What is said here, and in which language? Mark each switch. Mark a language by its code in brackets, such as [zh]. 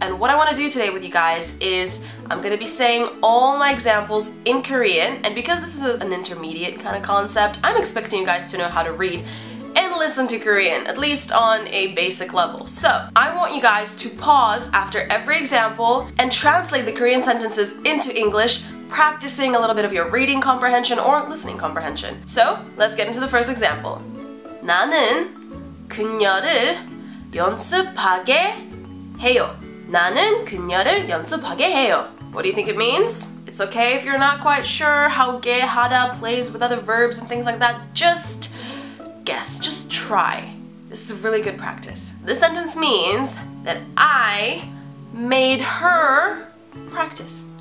[en] And what I want to do today with you guys is I'm going to be saying all my examples in Korean, and because this is an intermediate kind of concept, I'm expecting you guys to know how to read and listen to Korean, at least on a basic level. So, I want you guys to pause after every example and translate the Korean sentences into English, practicing a little bit of your reading comprehension or listening comprehension. So, let's get into the first example. [ko] 나는 그녀를 연습하게 해요. 나는 그녀를 연습하게 해요. [en] What do you think it means? It's okay if you're not quite sure how 게하다 plays with other verbs and things like that. Just guess, just try. This is a really good practice. This sentence means that I made her practice.